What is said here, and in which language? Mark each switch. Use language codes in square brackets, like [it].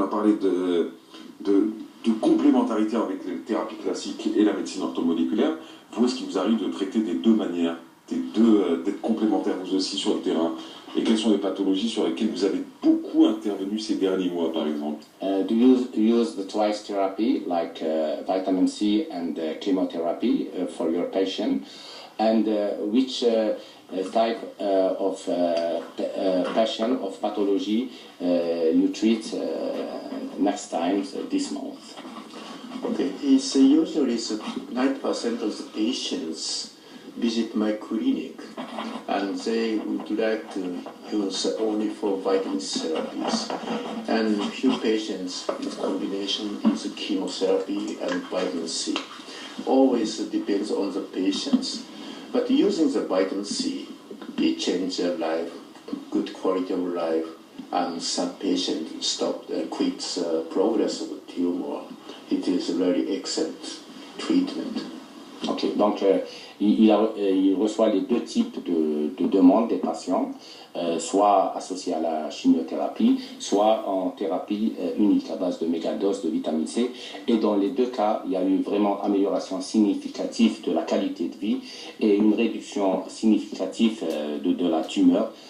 [fr] On a parlé de complémentarité avec les thérapies classiques et la médecine orthomoléculaire. Vous, est-ce qu'il vous arrive de traiter des deux manières, d'être complémentaires vous aussi sur le terrain? Et quelles sont les pathologies sur lesquelles vous avez beaucoup intervenu ces derniers mois, par exemple? [en] Do you use the twice therapy, like vitamin C and chemotherapy for your patient? And which type of patient, of pathology you treat next time, this month? Okay, it's usually 90% of the patients visit my clinic and they would like to use only for vitamin therapies. And few patients with combination use chemotherapy and vitamin C. Always depends on the patients. But using the vitamin C, it changes their life, good quality of life, and some patients quit progress of the tumor. It is a very excellent treatment. [fr] Ok, donc il reçoit les deux types de demandes des patients, soit associés à la chimiothérapie, soit en thérapie unique à base de mégadoses de vitamine C. Et dans les deux cas, il y a eu vraiment amélioration significative de la qualité de vie et une réduction significative de la tumeur.